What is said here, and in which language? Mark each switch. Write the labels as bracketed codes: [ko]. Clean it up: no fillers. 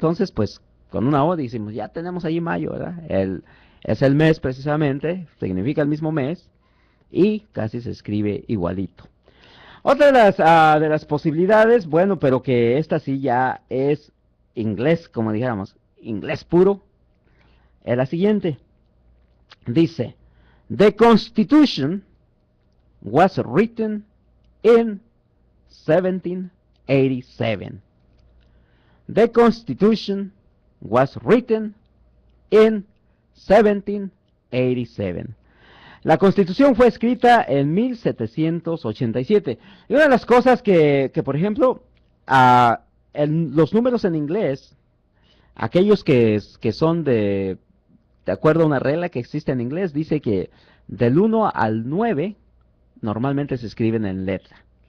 [es] Entonces, pues, con una O decimos, ya tenemos ahí mayo, ¿verdad? Es el mes precisamente, significa el mismo mes, y casi se escribe igualito. Otra de las posibilidades, bueno, pero que esta sí ya es inglés, como dijéramos, inglés puro, es la siguiente. [en] Dice, The Constitution was written in 1787. The Constitution was written in 1787. [es] La Constitución fue escrita en 1787. Y una de las cosas que por ejemplo, los números en inglés, aquellos que son de acuerdo a una regla que existe en inglés, dice que del 1 al 9 normalmente se escriben en letra.